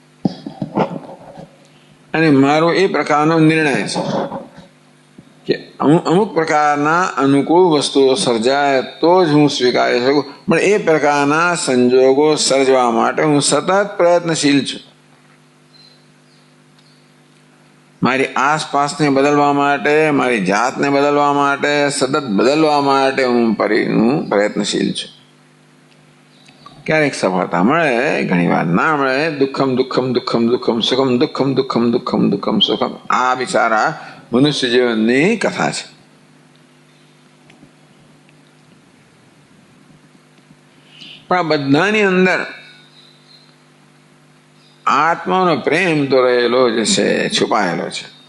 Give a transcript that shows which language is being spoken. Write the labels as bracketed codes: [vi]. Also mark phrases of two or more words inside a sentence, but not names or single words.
[gu] અને મારો એ પ્રકારનો નિર્ણય છે કે અમુક પ્રકારના અનુકૂળ વસ્તુઓ સર્જાય તો જ હું સ્વીકારી શકું, પણ એ પ્રકારના સંજોગો સર્જવા માટે હું સતત પ્રયત્નશીલ છું. મારી આસપાસને બદલવા માટે, મારી જાતને બદલવા માટે, સતત બદલવા માટે હું પ્રયત્નશીલ છું. ક્યારેક સફળતા મળે, ઘણી વાર ના મળે. [sa] દુઃખમ દુઃખમ દુઃખમ દુઃખમ સુખમ, દુઃખમ દુઃખમ દુઃખમ દુઃખમ સુખમ, [gu] આ બિચારા મનુષ્ય જીવનની કથા છે. પણ આ બધાની અંદર આત્માનો પ્રેમ તો રહેલો જ છે, છુપાયેલો છે.